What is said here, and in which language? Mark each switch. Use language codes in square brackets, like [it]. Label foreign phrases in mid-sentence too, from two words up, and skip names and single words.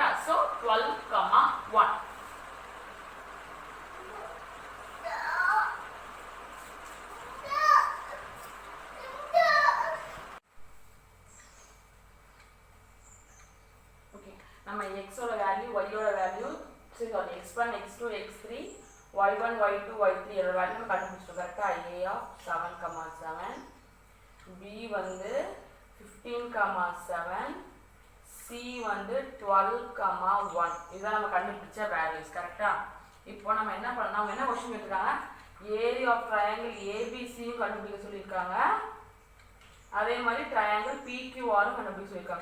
[ta] சோ 12, 1. ஓகே, நம்ம x ஓட வேல்யூ y ஓட வேல்யூ சரி x1 x2 x3 y1 y2 y3 ஓட வேல்யூ கண்டுபிடிச்சிட்டோம். கரெக்ட்டா? [en] a of 7, 7. [ta] b வந்து 15, 7. c சி வந்து 12,1 இதான் நம்ம கண்டுபிடிச்ச வேல்யூஸ் கரெக்டா. இப்போ நம்ம என்ன பண்ணலாம், அவங்க என்ன கொஸ்டின் கேட்டிருக்காங்க, [en] area of triangle [ta] ஏபிசியும் கண்டுபிடிக்க சொல்லியிருக்காங்க, அதே மாதிரி ட்ரையாங்கிள் பிக்யூஆரும் கண்டுபிடிக்க சொல்லியிருக்காங்க.